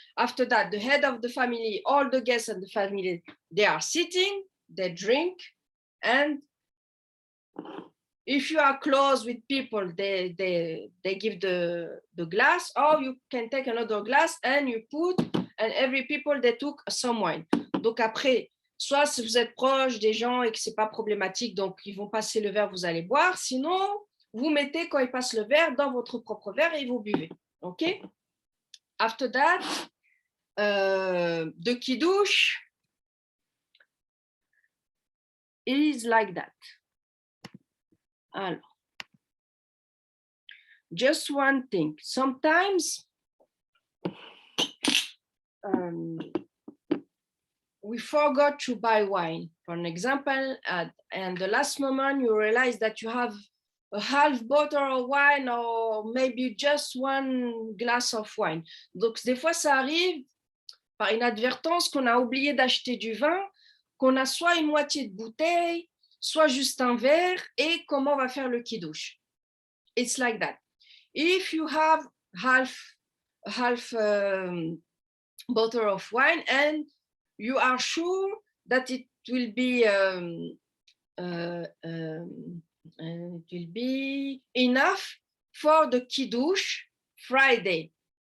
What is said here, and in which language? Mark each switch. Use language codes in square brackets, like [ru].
[en] After that, the head of the family, all the guests of the family, they are sitting, they drink, and if you are close with people, they give the glass, or you can take another glass and you put, and every people they took some wine. [fr] Donc après, soit si vous êtes proche des gens et que c'est pas problématique, donc ils vont passer le verre, vous allez boire. Sinon, vous mettez quand ils passent le verre dans votre propre verre et vous buvez. [en] OK? After that, the kiddush is like that. Alors, just one thing. Sometimes we forgot to buy wine, for an example, and the last moment you realize that you have a half bottle of wine or maybe just one glass of wine. [fr] Donc, des fois, ça arrive par inadvertance qu'on a oublié d'acheter du vin, qu'on a soit une moitié de bouteille, soit juste un verre, et comment on va faire le kiddush. [en] It's like that. If you have half bottle of wine and you are sure that it will be enough for the kiddush Friday,